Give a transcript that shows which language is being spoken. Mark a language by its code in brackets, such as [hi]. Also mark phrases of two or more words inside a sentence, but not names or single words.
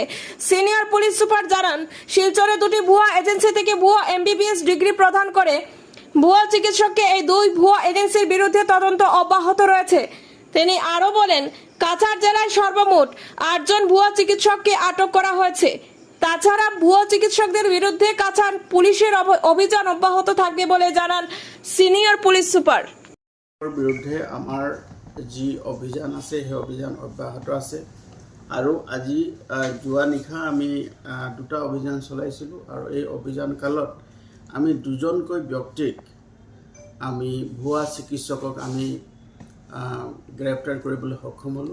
[bn] সিনিয়র পুলিশ সুপার জানান, শিলচরে 2টি ভুয়া এজেন্সি থেকে ভুয়া MBBS ডিগ্রি প্রদান করে ভুয়া চিকিৎসককে এই 2 ভুয়া এজেন্সির বিরুদ্ধে তদন্ত অব্যাহত রয়েছে। তিনি আরো বলেন, কাছাড় জেলায় সর্বমোট 8 জন ভুয়া চিকিৎসককে আটক করা হয়েছে। তাছাড়া ভুয়া চিকিৎসকদের বিরুদ্ধে কাছাড় পুলিশের অভিযান অব্যাহত থাকবে বলে জানান সিনিয়র পুলিশ সুপার। [as] বিরুদ্ধে আমাৰ যি অভিযান আছে সেই অভিযান অব্যাহত আছে আৰু আজি যোৱা নিশা আমি 2টা অভিযান চলাইছিলোঁ আৰু এই অভিযান কালত আমি 2জনকৈ ব্যক্তিক আমি ভুৱা চিকিৎসকক আমি গ্ৰেপ্তাৰ কৰিবলৈ সক্ষম হ'লোঁ।